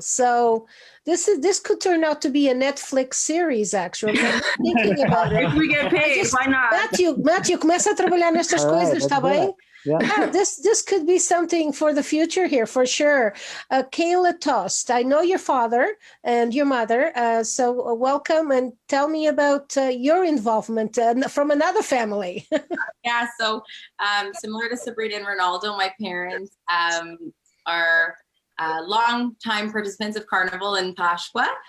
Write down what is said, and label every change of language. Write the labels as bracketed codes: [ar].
[en] So this could turn out to be a Netflix series. Actually, I'm thinking about it. If we get paid, why not? [pt] Matthew, começa a trabalhar nestas coisas, está bem? [en] Yeah, this could be something for the future here, for sure. Kayla Tost, I know your father and your mother, so welcome and tell me about your involvement from another family. Yeah, so similar to Sabrina and Ronaldo, my parents are long-time participants of Carnival and Pascua.